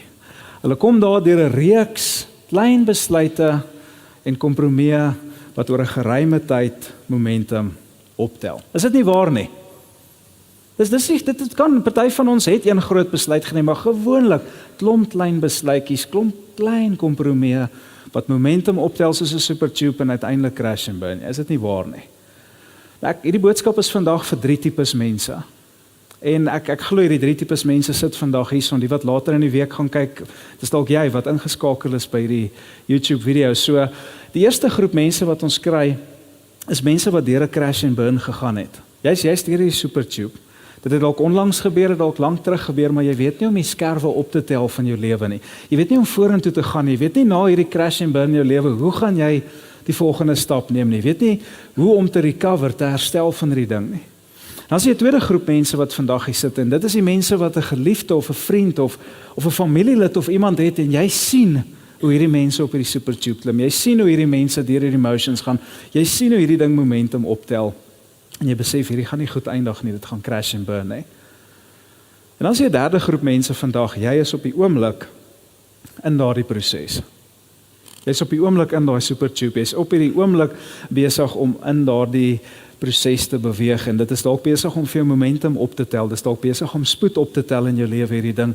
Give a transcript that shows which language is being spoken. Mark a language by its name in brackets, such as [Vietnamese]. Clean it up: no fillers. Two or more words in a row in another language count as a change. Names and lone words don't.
[Afrikaans] Hulle kom daar deur 'n reeks klein besluite en kompromieë wat oor 'n geruime tyd momentum optel. Is dit nie waar nie? Dit kan, party van ons het een groot besluit geneem, maar gewoonlik klomp klein besluitjies, klomp klein kompromieë wat momentum optel soos 'n supertube en uiteindelik [English] crash and burn. [Afrikaans] Is dit nie waar nie? Hierdie boodskap is vandag vir 3 tipes mense. En ek glo hierdie 3 tipes mense sit vandag hierson, die wat later in die week gaan kyk, dis dalk jy wat ingeskakel is by hierdie YouTube video. So, die eerste groep mense wat ons kry, is mense wat deur 'n [English] crash and burn [Afrikaans] gegaan het. Jy's deur hierdie supertube. Dit het dalk onlangs gebeur, het dalk lank terug gebeur, maar jy weet nie om die skerwe op te tel van jou lewe nie. Jy weet nie om vorentoe te gaan nie. Jy weet nie na hierdie [English] crash and burn [Afrikaans] in jou lewe, hoe gaan jy die volgende stap neem nie. Jy weet nie hoe om te recover, te herstel van hierdie ding nie. Dan is jy 'n tweede groep mense wat vandag hier sit, en dit is die mense wat 'n geliefde of 'n vriend of 'n familielid of iemand het, en jy sien hoe hierdie mense op hierdie supertube klim. Jy sien hoe hierdie mense deur hierdie emotions gaan. Jy sien hoe hierdie ding momentum optel. En jy besef hierdie gaan nie goed eindig nie, dit gaan [English] crash and burn, [Afrikaans] hè. En dan is jy 'n derde groep mense vandag, jy is op die oomblik in daardie proses. Jy's op die oomblik in daai supertube, jy's op hierdie oomblik besig om in daardie proses te beweeg, en dit is dalk besig om vir jou momentum op te tel, dit is dalk besig om spoed op te tel in jou lewe hierdie ding.